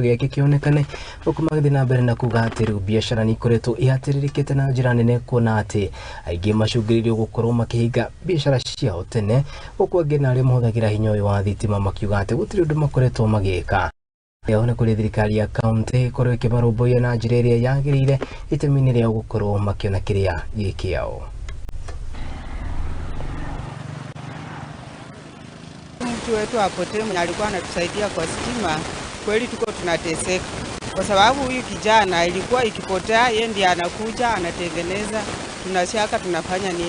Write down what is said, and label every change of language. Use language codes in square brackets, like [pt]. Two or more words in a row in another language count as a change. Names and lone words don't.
[ki] giake kionekane ukumagithi na mbere na kuga ati riu biashara ni ikoretwo ihatiririkite na njira nene kuona ati aingi macungiririo gukorwo makihinga biashara ciao tene guku angi na aria mahuthagira hinya uyu wa thitima makiuga ati gutiri undu makoretwo magika ona kuri thirikari ya kaunti korwo ikimarumbuia na njira iria yagirire itemi-ini ria gukorwo makiona kiria gikiao. [sw] Mtu wetu apotee mwenye alikuwa anatusaidia kwa stima, kweli tuko tunateseka kwa sababu huyu kijana ilikuwa ikipotea yeye ndiye anakuja anatengeneza, tunashaka tunafanya nini.